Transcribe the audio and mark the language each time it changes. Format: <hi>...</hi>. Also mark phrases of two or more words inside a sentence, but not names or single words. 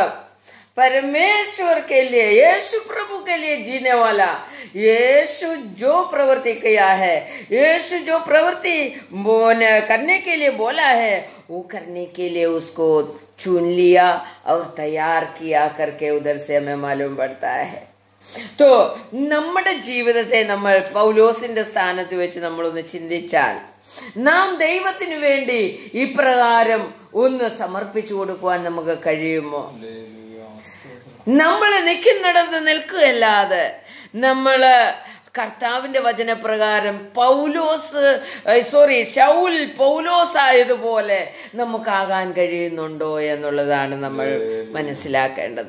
<hi>परमेश्वर के लिए, यीशु प्रभु के लिए जीने वाला, यीशु जो प्रवृत्ति किया है, यीशु जो प्रवृत्ति करने के लिए बोला है, वो करने के लिए उसको चुन लिया और तैयार किया करके उधर से हमें मालूम पड़ता है।</hi> <ml>तो നമ്മുടെ ജീവിതത്തെ നമ്മൾ പൗലോസിന്റെ സ്ഥാനത്ത് വെച്ച് നമ്മളൊന്ന് ചിന്തിച്ചാൽ, നാം ദൈവത്തിന് വേണ്ടി ഇപ്രകാരം ഒന്ന് സമർപ്പിച്ചു കൊടുക്കുവാൻ നമുക്ക് കഴിയുമോ? നമ്മൾ നിൽക്കുന്നിടത്ത് നിൽക്കുകയല്ലാതെ നമ്മള് കർത്താവിന്റെ വചനപ്രകാരം ശൗൽ പൗലോസ് ആയതുപോലെ നമുക്കാകാൻ കഴിയുന്നുണ്ടോ എന്നുള്ളതാണ് നമ്മൾ മനസ്സിലാക്കേണ്ടത്.</ml>